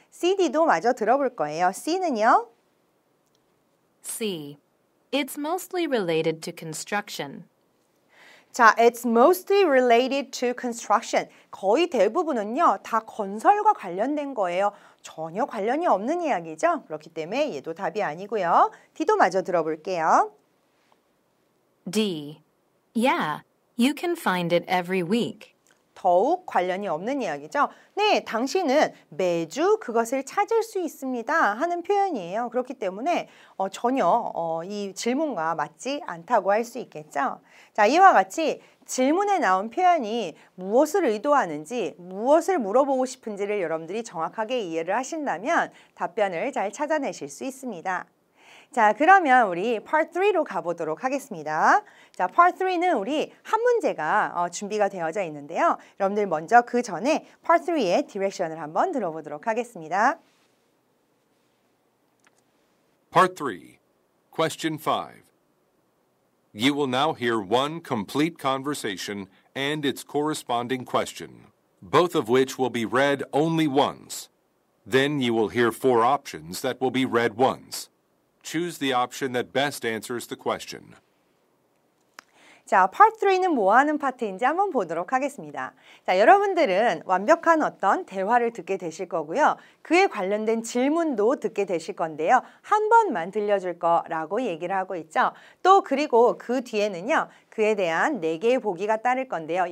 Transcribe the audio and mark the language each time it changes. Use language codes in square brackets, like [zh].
[ko] C, D도 마저 들어볼 거예요. C는요? [en] C. It's mostly related to construction. 자, it's mostly related to construction. [ko] 거의 대부분은요, 다 건설과 관련된 거예요. 전혀 관련이 없는 이야기죠. 그렇기 때문에 얘도 답이 아니고요. D도 마저 들어볼게요. [en] D. Yeah, you can find it every week. [ko] 더욱 관련이 없는 이야기죠. 네, 당신은 매주 그것을 찾을 수 있습니다 하는 표현이에요. 그렇기 때문에 전혀 이 질문과 맞지 않다고 할 수 있겠죠. 자, 이와 같이 질문에 나온 표현이 무엇을 의도하는지, 무엇을 물어보고 싶은지를 여러분들이 정확하게 이해를 하신다면 답변을 잘 찾아내실 수 있습니다. 자, 그러면 우리 Part 3로 가보도록 하겠습니다. 자, Part 3는 우리 한 문제가 준비가 되어져 있는데요. 여러분들 먼저 그 전에 Part 3의 디렉션을 한번 들어보도록 하겠습니다. [en] Part 3. Question 5. You will now hear one complete conversation and its corresponding question, both of which will be read only once. Then you will hear 4 options that will be read once. Choose the option that best answers the question. [ko] 자, Part 3는 뭐 하는 파트인지 한번 보도록 하겠습니다. 자, 여러분들은 완벽한 어떤 대화를 듣게 되실 거고요. 그에 관련된 질문도 듣게 되실 건데요. 한 번만 들려줄 거라고 얘기를 하고 있죠. 또 그리고 그 뒤에는요. 그에 대한 4개의 보기가 따를 건데요.